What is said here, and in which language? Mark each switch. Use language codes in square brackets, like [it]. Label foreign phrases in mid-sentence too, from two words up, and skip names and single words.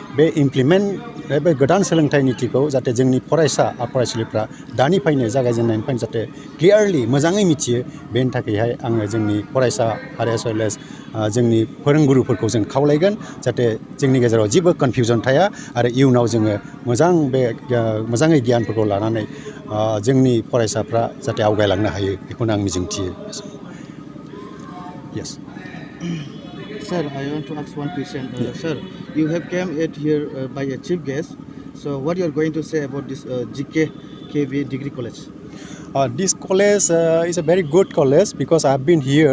[brx] बे गोदान सोलोंथाइ नितिखौ जाहाथे जोंनि फरायसा आरो फरायसुलिफ्रा दानिफ्रायनो जागायजेननायनिफ्रायनो जाहाथे क्लियारलि मोजाङै मिथियो बेनि थाखायहाय आङो जोंनि फरायसा आरो [en] as well as [brx] जोंनि फोरोंगुरुफोरखौ जों खावलायगोन जाहाथे जोंनि गेजेराव जेबो कनफिउजन थाया आरो इयुनाव जोङो मोजाङै गियानफोरखौ लानानै जोंनि फरायसाफ्रा जाहाथे आवगायलांनो हायो बेखौनो आं मिजिंथियो Yes. [en] Sir, I want to ask one question. Sir, you have come here by a chief guest. So, what you are going to say about this GKB Degree College? This college is a very good college because I've been here.